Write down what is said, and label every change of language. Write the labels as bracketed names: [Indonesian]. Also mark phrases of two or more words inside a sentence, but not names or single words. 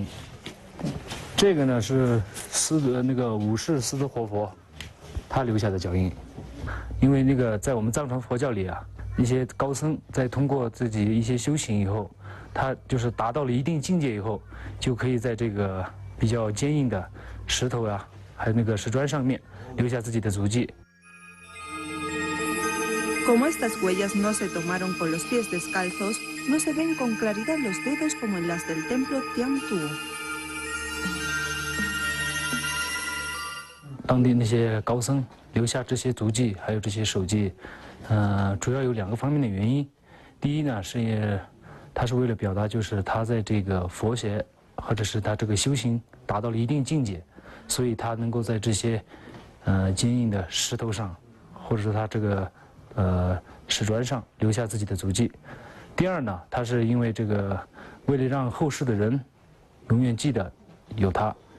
[Chinese] 这个呢是那个5世斯德活佛，他留下的脚印。因为那个在我们藏传佛教里啊，一些高僧在通过自己一些修行以后，他就是达到了一定境界以后，就可以在这个比较坚硬的石头啊，还有那个石砖上面留下自己的足迹。 [Spanish] Como estas huellas no se tomaron con los pies descalzos, no se ven con claridad los dedos como en las del templo Tiantu. [Chinese] 当地那些高僧留下这些足迹，还有这些手迹，主要有2个方面的原因。第一呢，是他是为了表达，就是他在这个佛学或者是他这个修行达到了一定境界，所以他能够在这些坚硬的石头上，或者说他这个石砖上留下自己的足迹。第二呢，他是因为这个为了让后世的人永远记得有它。